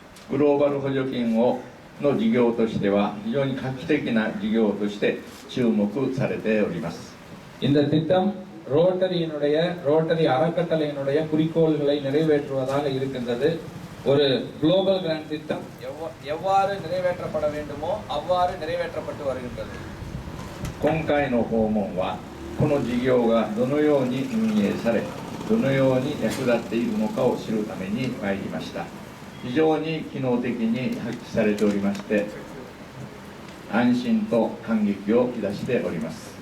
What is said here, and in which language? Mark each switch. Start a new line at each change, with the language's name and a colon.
Japanese: グローバル補助金の事業としては非常に画期的な事業として注目されております。
Tamil: இந்த திட்டம் ரோட்டரி அறக்கட்டளையினுடைய குறிக்கோள்களை நிறைவேற்றுவதாக இருக்கின்றது. ஒரு குளோபல் கிராண்ட் திட்டம் எவ்வாறு நிறைவேற்றப்பட வேண்டுமோ அவ்வாறு நிறைவேற்றப்பட்டு வருகின்றது.
Japanese: 今回の訪問はこの事業がどのように運営されどのように役立っているのかを知るために参りました。非常に機能的に発揮されておりまして安心と感激をいたしております。